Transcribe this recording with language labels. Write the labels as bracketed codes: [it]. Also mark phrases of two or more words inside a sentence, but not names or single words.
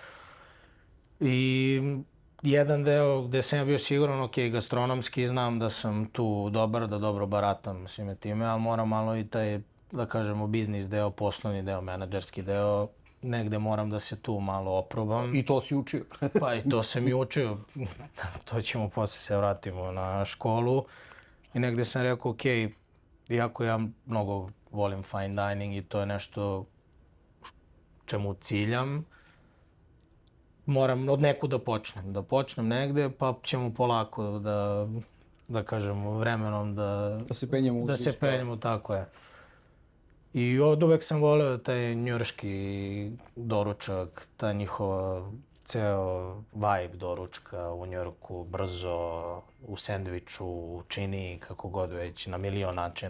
[sr] I jedan deo gde sam ja bio siguran, gastronomski znam da sam tu dobar, da dobro baratam svime time, ali moram malo i taj, da kažemo, biznis deo, poslovni deo, menadžerski deo, negde moram da se tu malo oprobam. I to si učio. Pa i to sam i učio. To ćemo posle se vratimo na školu. I negde sam rekao, ok, iako ja mnogo volim [en] fine dining [sr] i to je nešto čemu ciljam, moram od neku da počnem. Da počnem negde, pa ćemo polako da kažemo, vremenom Da se penjemo u da se sustav. penjemo, tako je. I od uvek sam voleo taj njujorški doručak, ta njihova ceo vibe doručka u Njujorku, brzo, u sendviču, u čini, kako god već, na milion načina.